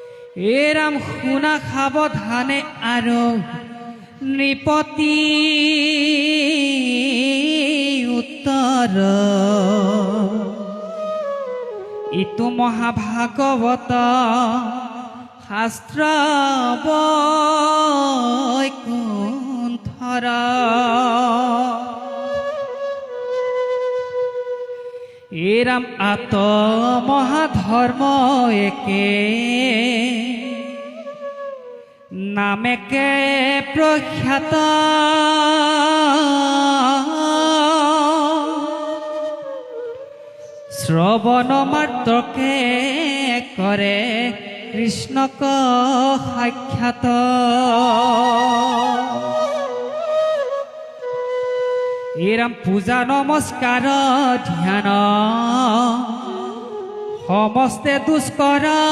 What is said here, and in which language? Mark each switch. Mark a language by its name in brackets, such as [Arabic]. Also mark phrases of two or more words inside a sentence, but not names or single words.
[Assamese] এরাম শুনা সাৱধানে আৰু নৃপতি উত্তৰ ইটো মহাভাগৱত শাস্ত্ৰ বৈকুণ্ঠৰ এরাম আত মহাধর্ম একে নামেকে প্রখ্যাত শ্রবণ মাত্রকে করে কৃষ্ণক সাক্ষাৎ এরাম পূজা নমস্কার ধ্যান সমস্তে দুষ্কৰ